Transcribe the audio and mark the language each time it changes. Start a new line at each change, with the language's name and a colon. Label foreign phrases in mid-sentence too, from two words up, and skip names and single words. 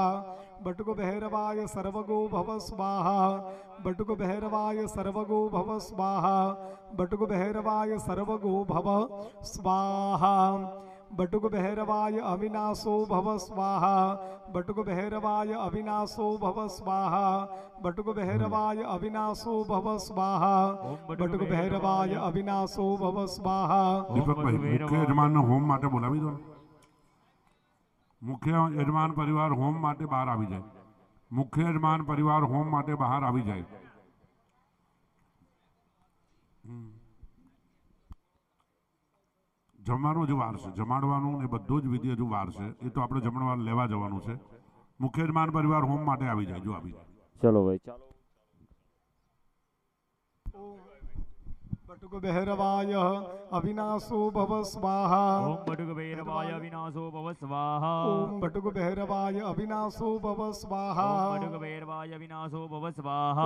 Sanskrit: बटुक भैरवाय सर्वगो भव स्वाहा बटुक भैरवाय सर्वगो भव स्वाहा बटुक भैरवाय सर्वगो भव स्वाहा बटुक भैरवाय अविनाशो भव स्वाहा बटुक भैरवाय अविनाशो भव स्वाहा बटुक भैरवाय अविनाशो भव स्वाहा बटुक भैरवाय अविनाशो भव स्वाहा
Gujarati: દીપકભાઈ મુખ્ય યજમાનને હોમ માટે બોલાવી દો. મુખ્ય યજમાન પરિવાર હોમ માટે બહાર આવી જાય. મુખ્ય યજમાન પરિવાર હોમ માટે બહાર આવી જાય. જમવાનું હજુ વાર છે, જમાડવાનું ને બધું જ વિધિ હજુ વાર છે. એ તો આપણે જમણવાર લેવા જવાનું છે. મુખ્ય યજમાન પરિવાર હોમ માટે આવી જાય. જો આવી જાય. ચલો ભાઈ ચાલો.
Sanskrit: बटुक भैरवाय अविनाशो भव स्वाहा ओम बटुक भैरवाय अविनाशो भव स्वाहा ओम बटुक भैरवाय अविनाशो भव स्वाहा ओम बटुक भैरवाय अविनाशो भव स्वाहा